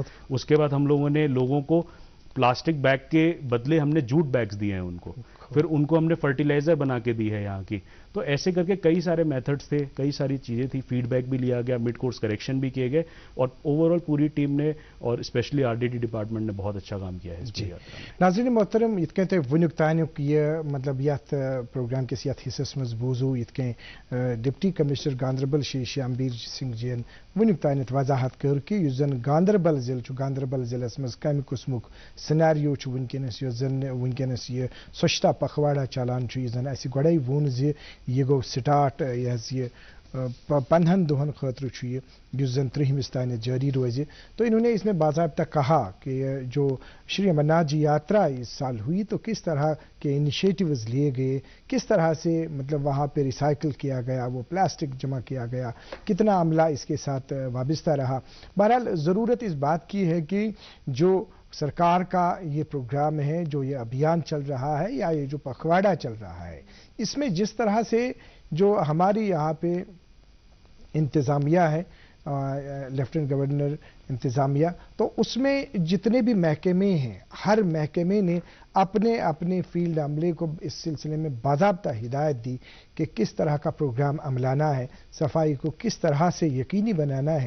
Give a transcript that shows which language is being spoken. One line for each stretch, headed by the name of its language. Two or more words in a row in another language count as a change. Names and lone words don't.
Hindi: उसके बाद हम लोगों ने लोगों को
English: plastic bag
Hindi: के बदले हमने
English: jute bags
Hindi: दिए हैं उनको, फिर उनको हमने फर्टिलाइजर बना के दी है यहाँ की। तो तो ऐसे करके कई सारे मेथड्स थे, कई सारी चीज़ें थी, फीडबैक भी लिया गया,
English: mid course correction
Hindi: भी किए गए और ओवरऑल पूरी टीम ने और स्पेशली
English: RDD department
Hindi: ने बहुत अच्छा काम किया है इस पूरी यात्रा में।
Kashmiri: नाज़रीन मोहतरम यित कहते वुनुक तानुक ये मतलब यथ प्रोग्राम किस यथ हिस्सस मज बूजू यित कह
English: deputy commissioner
Kashmiri: गांधरबल श्री श्यामबीर सिंह जीन वुनुक तानत वजाहत कर कि युस जन गांधरबल जिल छु गांधरबल जिलस मज कम कुस्मुक सिनेरियो छु वुनकनस युस जन वुनकनस ये स्वच्छता पखवाड़ा चलान छु यस जन असि गडै वोन जे ये गो स्टार्ट ये 15 दोहन खतर युस जन 30 तान जारी रोजे।
Hindi: तो इन्होंने इसमें बाज़ाब्ता कहा कि जो श्री अमरनाथ जी यात्रा इस साल हुई तो किस तरह के इनिशिएटिव्स लिए गए, किस तरह से मतलब वहाँ पे रिसाइकिल किया गया, वो प्लास्टिक जमा किया गया, कितना अमला इसके साथ वाबस्ता रहा। बहरहाल ज़रूरत इस बात की है कि जो सरकार का ये प्रोग्राम है, जो ये अभियान चल रहा है या ये जो पखवाड़ा चल रहा है, इसमें जिस तरह से जो हमारी यहाँ पे इंतज़ामिया है,
English: lieutenant governor
Hindi: इंतज़ामिया, तो उसमें जितने भी महकमे हैं, हर महकमे ने अपने अपने फील्ड अमले को इस सिलसिले में बाज़ाब्ता हिदायत दी कि किस तरह का प्रोग्राम अमलाना है, सफाई को किस तरह से यकीनी बनाना है।